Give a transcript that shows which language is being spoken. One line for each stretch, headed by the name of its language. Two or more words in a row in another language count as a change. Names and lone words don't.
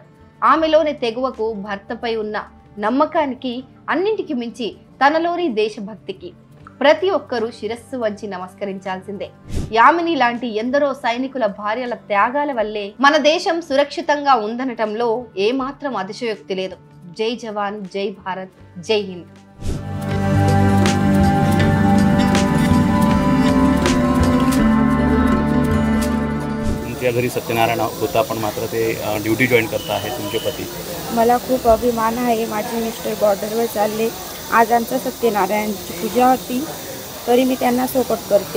Telugu: ఆమెలోని తెగువకు, భర్తపై ఉన్న నమ్మకానికి, అన్నింటికి మించి తనలోని దేశభక్తికి ప్రతి ఒక్కరూ శిరస్సు వంచి నమస్కరించాల్సిందే. యామిని లాంటి ఎందరో సైనికుల భార్యల త్యాగాల వల్లే మన దేశం సురక్షితంగా ఉందనటంలో ఏమాత్రం అతిశయోక్తి లేదు. జై జవాన్, జై భారత్, జై హింద్.
Marathi: तुमच्या घरी सत्यनारायण होता पण मात्र ते
English: duty join
Marathi: करता आहे तुमचे पती. मला खूप अभिमान आहे. माझे मिस्टर बॉर्डरवर चालले. आज आमच्या सत्यनारायणची पूजा होती तरी मी त्यांना सपोर्ट करते.